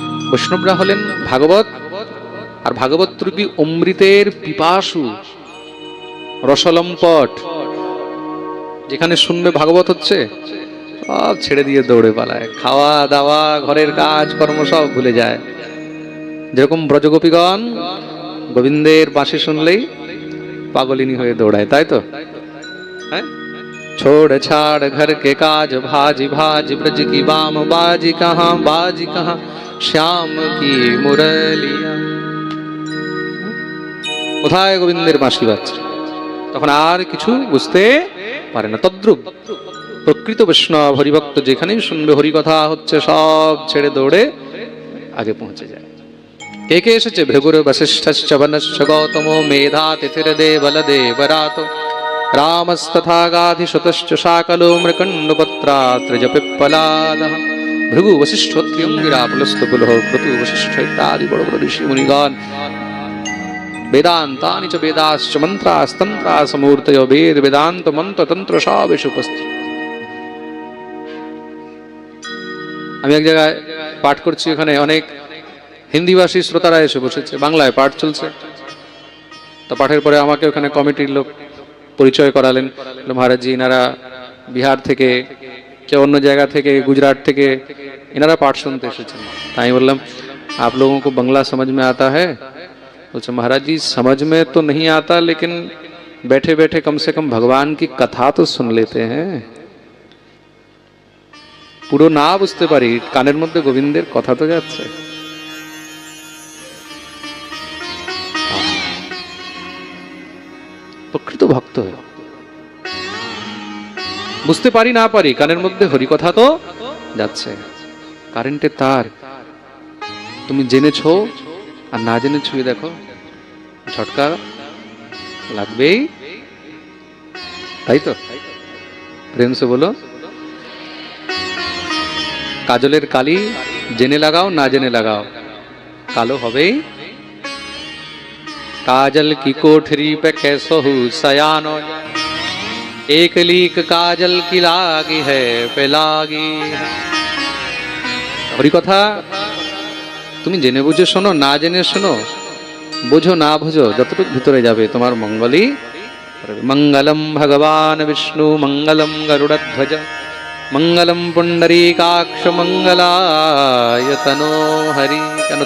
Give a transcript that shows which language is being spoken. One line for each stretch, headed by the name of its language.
Bangla: বৈষ্ণবরা হলেন ভাগবত আর ভাগবত রূপী অমৃতের পিপাসু, রসলম্পট। যেখানে শুনবে ভাগবত হচ্ছে, সব ছেড়ে দিয়ে দৌড়ে পালায়, খাওয়া দাওয়া ঘরের কাজ কর্ম সব ভুলে যায়। যেরকম ব্রজগোপীগণ গোবিন্দের বাঁশি শুনলেই পাগলিনী হয়ে দৌড়ায়, তাই তো?
Hindi: হ্যাঁ, छोड़ छाड़ घर के काज भाजी भाज ब्रज की बाम बाजी कहाँ श्याम की मुरलिया।
Bangla: কোথায় গোবিন্দের বাঁশি বাজছে, তখন আর কিছু বুঝতে পারে না। তদ্রূপ প্রকৃত বৈষ্ণব হরিভক্ত যেখানেই শুনবে হরি কথা হচ্ছে, সব ছেড়ে দৌড়ে আগে পৌঁছে যায়। কে কে এসেছে?
Sanskrit: ভৃগুর বশিষ্ঠশ্চ বনশ্চ গৌতমো মেধা তিথির দেবল দেবরাত রামস্তথা গাধিশতশ্চ শাকলো মৃকণ্ডপত্রাত্রজ পিপ্পলাদঃ।
Bangla: ভৃগু বশিষ্ঠ ত্রিয়ঙ্গিরা পুলস্ত পুলহ ক্রতু বশিষ্ঠ ইত্যাদি বড় বড় ঋষি মুনিগণ,
Sanskrit: বেদান্তানি চ বেদাশ্চ মন্ত্রাস্তন্ত্রাস মূর্তয়,
Bangla: বেদ বেদান্ত মন্ত্র তন্ত্র সব এসে উপস্থিত। আমি এক জায়গায় পাঠ করছি, ওখানে অনেক হিন্দিভাষী শ্রোতারা এসে বসেছে, বাংলায় পাঠ চলছে। তো পাঠের পরে আমাকে ওখানে কমিটির লোক পরিচয় করালেন। মহারাজ জি, এনারা বিহার থেকে, কেউ অন্য জায়গা থেকে, গুজরাট থেকে, এনারা পাঠ শুনতে এসেছেন। তাই আমি বললাম,
Hindi: आप लोगों को बंगला समझ में आता है? बोले महाराज जी समझ में तो नहीं आता, लेकिन बैठे बैठे कम से कम भगवान की कथा तो सुन लेते हैं।
Bangla: পুরো না বুঝতে পারি, কানের মধ্যে গোবিন্দের কথা তো যাচ্ছে। প্রকৃত ভক্ত হয়ে বুঝতে পারি না পারি, কানের মধ্যে হরি কথা তো যাচ্ছে। কারেন্টের তার তুমি জেনেছো আর না জেনে ছুঁয়ে দেখো, ঝটকা লাগবেই, তাই তো? প্রেম সে বলো, কাজলের কালি জেনে লাগাও না জেনে লাগাও, কালো হবেই।
Hindi: काजल की कोठरी पे कैसो हूँ सयानो, एक लीक काजल की लागी है पे लागी।
Bangla: हरि कथा তুমি জেনে বুঝে শোনো, না জেনে শোনো, বুঝো না বুঝো, যতটুকু ভিতরে যাবে তোমার মঙ্গলই।
Sanskrit: মঙ্গলম ভগবান বিষ্ণু মঙ্গলম গরুড়ধ্বজ মঙ্গলম পুণ্ডরীকাক্ষ মঙ্গলায় তনো হরি। কেন?